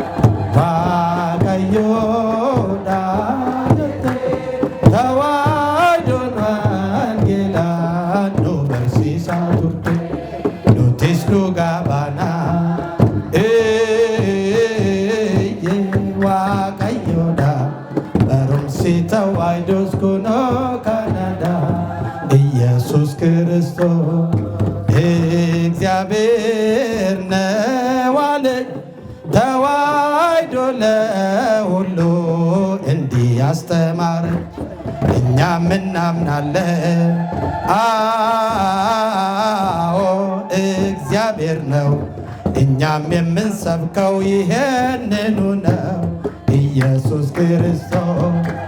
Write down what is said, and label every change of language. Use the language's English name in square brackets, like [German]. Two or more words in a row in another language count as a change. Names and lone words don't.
[Oromo] waaqayyoodha jette tawaayidoon wangeelaannu barsiisaa turte nutis dhugaa baanaa waaqayyoodha barumsi tawaayidoos kunoo kanadha Iyesuus Kiristoos [Amharic] እግዚአብሔር ነው አለኝ ተዋሕዶ ለሁሉ እንዲህ ያስተማረ እኛም እናምናለን አዎ እግዚአብሔር ነው እኛም የምንሰብከው ይሄንኑ ነው ኢየሱስ ክርስቶስ